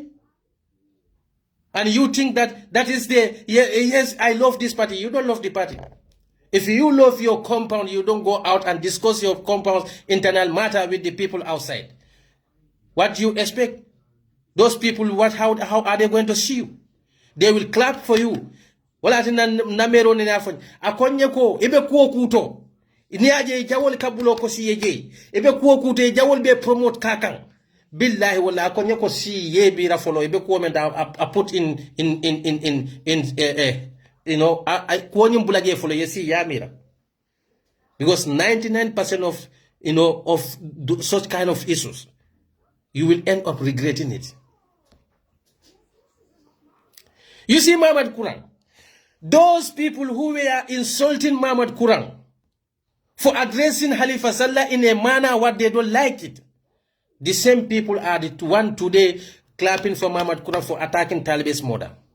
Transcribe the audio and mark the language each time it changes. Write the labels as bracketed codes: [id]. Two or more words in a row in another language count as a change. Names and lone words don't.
[en] And you think that is the, yes, I love this party. You don't love the party. If you love your compound, you don't go out and discuss your compound's internal matter with the people outside. What do you expect? Those people, how are they going to see you? They will clap for you. [man] Wala tina namero ni nafanya. Akonye ko, ebe kuo kuto. Ni aje jawol kabulo ko si yeje. Ebe kuo kuto, jawol be promote kakang. Billahi wala akonye ko si ye bira follow ebe ko menda [en] I put in you know I [man] kuonyo bulage follow yesi ya mira, [en] because 99% of of such kind of issues you will end up regretting it. You see Muhammad Quran, those people who were insulting Muhammad Quran for addressing Khalifa Sallah in a manner what they don't like it, the same people are the one today clapping for Muhammad Quran for attacking Taliban's mother.